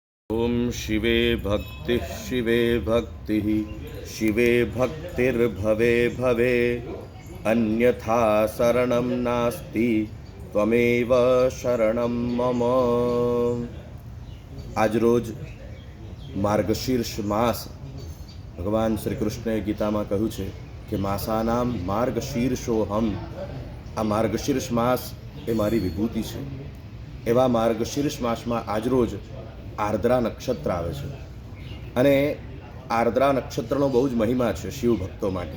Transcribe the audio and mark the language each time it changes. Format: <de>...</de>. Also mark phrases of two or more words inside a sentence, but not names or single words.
<sa>ओम शिवे भक्ति शिवे भक्तिर्भवे भवे अन्यथा शरणं नास्ति त्वमेव शरणं मम।</sa> <gu>આજરોજ માર્ગશીર્ષ માસ ભગવાન શ્રી કૃષ્ણએ ગીતામાં કહ્યું છે કે</gu> <sa>मासानाम् मार्गशीर्षोऽहम्।</sa> <gu>આ માર્ગશીર્ષ માસ એ મારી વિભૂતિ છે। એવા માર્ગશીર્ષ માસમાં આજરોજ આર્દ્રા નક્ષત્ર આવે છે અને આર્દ્રા નક્ષત્રનો બહુ જ મહિમા છે શિવ ભક્તો માટે।</gu>